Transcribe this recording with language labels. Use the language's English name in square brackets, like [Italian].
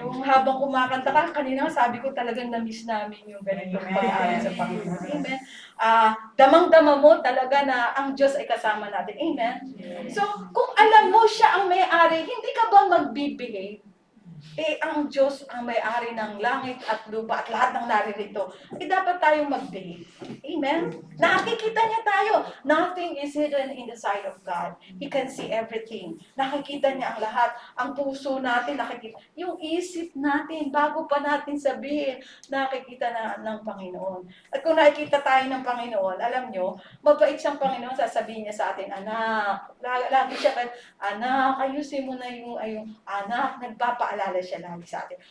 [Filipino] Yung habang kumakanta ka, kanina sabi ko talagang na-miss namin yung ganitong pag-aaral sa Panginoon. Amen. Damang-dama mo talaga na ang Diyos ay kasama natin. Amen. So, kung alam mo siya ang may-ari, hindi ka ba magbibigay? Ang Diyos ang may-ari ng langit at lupa at lahat ng naririto. Dapat tayong mag-behave. Amen? Nakikita niya tayo. [English] Nothing is hidden in the sight of God. He can see everything. [Filipino] Nakikita niya ang lahat. Ang puso natin, nakikita. Yung isip natin, bago pa natin sabihin, nakikita na ng Panginoon. At kung nakikita tayo ng Panginoon, alam nyo, mabait siyang Panginoon, sasabihin niya sa atin, anak, lagi siya, anak, ayusin mo na yung anak, nagpapaalala siya lagi sa atin.